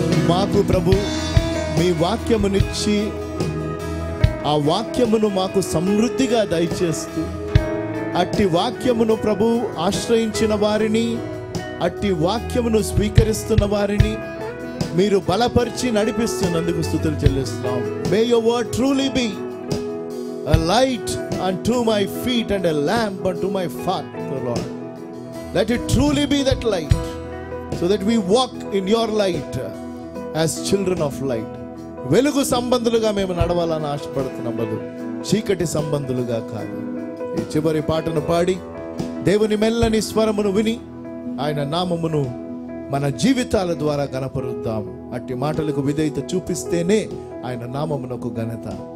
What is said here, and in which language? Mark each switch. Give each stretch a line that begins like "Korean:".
Telugu: మాకు ప్రభు మీ వాక్యమునిచ్చి ఆ వాక్యమును మాకు సమృద్ధిగా దయచేస్తూ, అట్టి వాక్యమును ప్రభు ఆశ్రయించిన వారిని, అట్టి వాక్యమును స్వీకరిస్తున్న వారిని మీరు బలపరిచి నడిపిస్తున్నందుకు స్తుతులు చెల్లిస్తున్నాం.
English: May your word truly be a light unto my feet and a lamp unto my path, O Lord. Let it truly be that light, so that we walk in your light as children of light.
Telugu: వెలుగు సంబంధులుగా మేము నడవాలని ఆశపడుతున్నాము, చీకటి సంబంధులుగా కాదు. ఈ చివరి పాటను పాడి దేవుని మెల్లని స్వరమును విని ఆయన నామమును మన జీవితాల ద్వారా గణపరుద్దాం. అట్టి మాటలకు విధేయత చూపిస్తేనే ఆయన నామమునకు ఘనత.